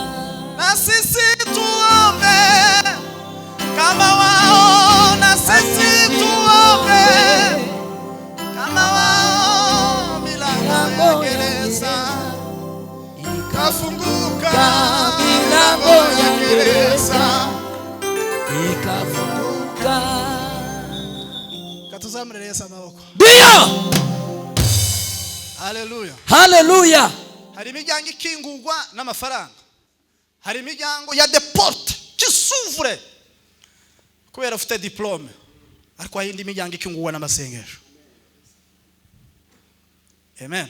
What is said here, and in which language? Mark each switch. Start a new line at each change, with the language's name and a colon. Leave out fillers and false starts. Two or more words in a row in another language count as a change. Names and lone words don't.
Swahili: na sisi tuombe kama wao, na sisi tuombe kama wao, milango ya gereza ikafunguka, milango ya gereza ikafunguka.
Rundi: Katuzamure Yesu amaboko.
Swahili: Ndio. Haleluya. Haleluya.
Rundi: Hari imiryango ikingurwa n'amafaranga, hari imiryango ya deporte kisuvure kubera ufite diplome, ariko hari indi miryango ikingurwa n'amasengesho. Amen.